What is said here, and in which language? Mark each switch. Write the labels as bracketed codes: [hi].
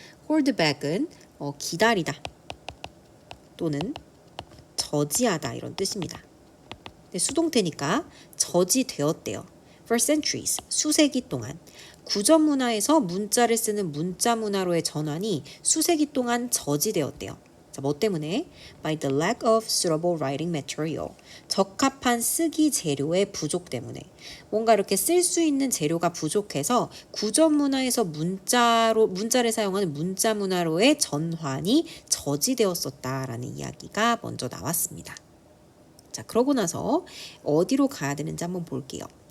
[ko] hold back은 기다리다 또는 저지하다 이런 뜻입니다. 수동태니까 저지되었대요. [en] For centuries, [ko] 수세기 동안. 구전 문화에서 문자를 쓰는 문자 문화로의 전환이 수세기 동안 저지되었대요. 자, 뭐 때문에? [en] By the lack of suitable writing material. [ko] 적합한 쓰기 재료의 부족 때문에. 뭔가 이렇게 쓸 수 있는 재료가 부족해서 구전 문화에서 문자를 사용하는 문자 문화로의 전환이 저지되었었다라는 이야기가 먼저 나왔습니다. 자, 그러고 나서 어디로 가야 되는지 한번 볼게요.